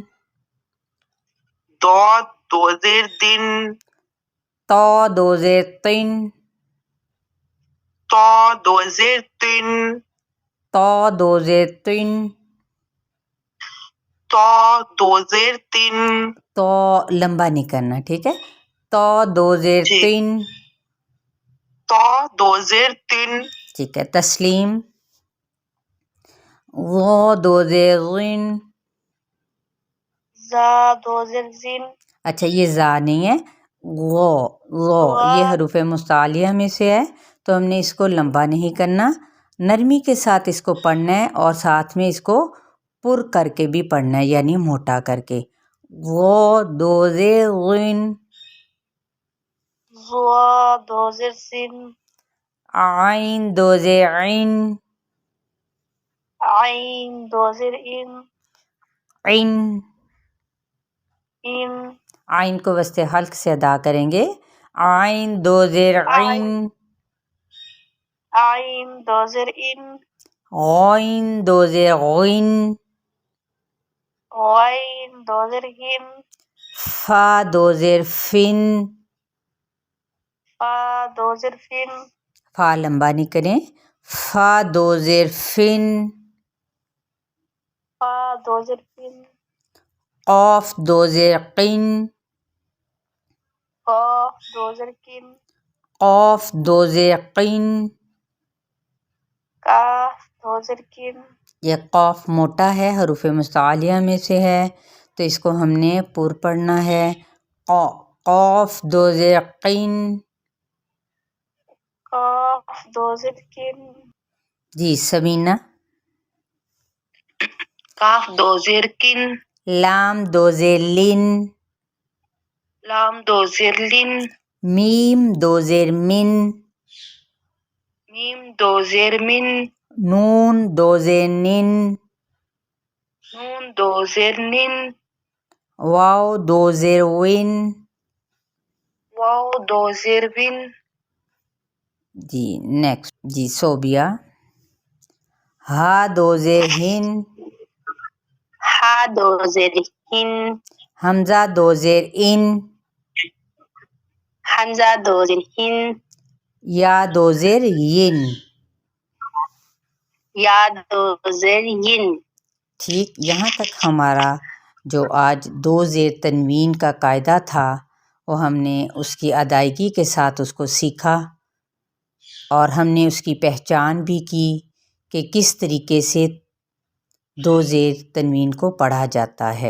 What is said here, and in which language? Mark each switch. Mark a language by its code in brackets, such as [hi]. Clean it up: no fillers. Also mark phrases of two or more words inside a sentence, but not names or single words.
[ur] داد دو زیر دن، تا دو زیر تن، تا دو زیر تن، تا دو زیر تن، تا دو زیر تن، تو لمبا نہیں کرنا، ٹھیک ہے، تو دو زیر جی۔ تین، تو دو زیر تین، ٹھیک ہے۔ تسلیم، وہ دو زیر غین، زا دو زیر زین، اچھا یہ زا نہیں ہے، غو، غو یہ حروف مستعلیہ میں سے ہے، تو ہم نے اس کو لمبا نہیں کرنا، نرمی کے ساتھ اس کو پڑھنا ہے اور ساتھ میں اس کو پر کر کے بھی پڑھنا ہے، یعنی موٹا کر کے۔ غو دو زیر غین، زوا دو زیر سین، عین دو زیر عین، عین دو زیر این، عین، این، عین کو وسط حلق سے ادا کریں گے، عین دو زیر عین، عین دو زیر این، غین دو زیر غین، غین دو زیر ہین، فا دو زیر فن، فا دو زیر فین، فا لمبا نہیں کریں، فا دو زیر فن، فا دو زیر فین، قاف دو زیر قین، قاف دو زیر کین، قاف دو زیر قین، کاف دو زیر کین، یہ قاف موٹا ہے، حروف مستعلیہ میں سے ہے، تو اس کو ہم نے پر پڑھنا ہے، قاف دو زیر قین، قاف دو زیر کین، جی سمینہ، کاف دو زیر کین، لام دو زیر لن، لام دو زیر لین، میم دو زیر من، میم دو زیر من، نون دو زیر نن، نون دو زیر نین، واو دو زیر ون، واو دو زیر وین، جی نیکسٹ، جی صوبیہ، ہا دو زیر ہن، ہا دو زیر ہن، حمزہ دو زیر ان، حمزہ دو زیر ہن، یا دو زیر ین، یا دو زیر ین، ٹھیک۔ یہاں تک ہمارا جو آج دو زیر تنوین کا قاعدہ تھا وہ ہم نے اس کی ادائیگی کے ساتھ اس کو سیکھا، اور ہم نے اس کی پہچان بھی کی کہ کس طریقے سے دو زیر تنوین کو پڑھا جاتا ہے۔